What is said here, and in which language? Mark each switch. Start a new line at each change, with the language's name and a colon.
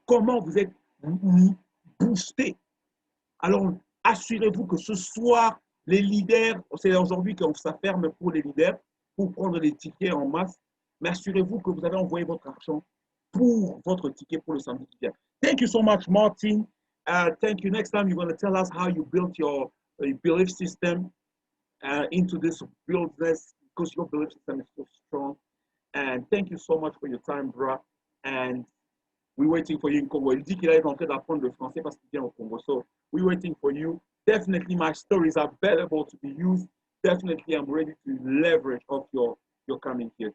French: Comment vous êtes boosté. Alors, assurez-vous que ce soir, les leaders, c'est aujourd'hui qu'on s'afferme pour les leaders, pour prendre les tickets en masse, mais assurez-vous que vous avez envoyé votre argent pour votre ticket pour le samedi qui vient.
English: Thank you so much, Martin. Thank you. Next time, you're going to tell us how you built your belief system into this business because your belief system is so strong. And thank you so much for your time, bro. And we're waiting for you in Congo.
French: Il dit qu'il est en train d'apprendre le français parce qu'il vient au Congo.
English: So we're waiting for you. Definitely, my stories are available to be used. Definitely, I'm ready to leverage off your coming here.